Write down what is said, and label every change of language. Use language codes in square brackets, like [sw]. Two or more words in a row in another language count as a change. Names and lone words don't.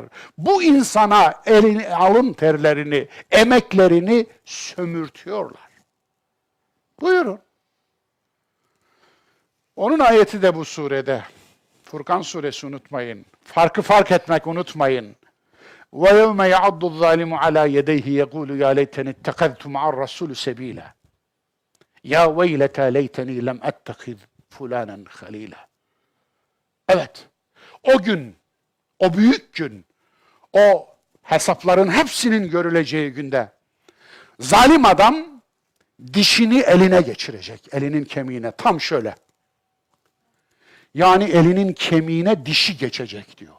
[tr] Bu insana alın terlerini, emeklerini sömürtüyorlar. Buyurun. Onun ayeti de bu surede. Furkan suresi unutmayın. Farkı fark etmek unutmayın. [ar] وَيَوْمَ يَعَضُّ الظَّالِمُ عَلَى يَدَيْهِ يَقُولُ يَا لَيْتَنِ اتَّخَذْتُ مَعَ الرَّسُولِ سَب۪يلًا يَا وَيْلَتَا لَيْتَنِي لَمْ أَتَّخِذْ فُلَانًا خَل۪يلًا. [tr] Evet, o gün, o büyük gün, o hesapların hepsinin görüleceği günde zalim adam dişini eline geçirecek, elinin kemiğine, tam şöyle. Yani elinin kemiğine dişi geçecek diyor.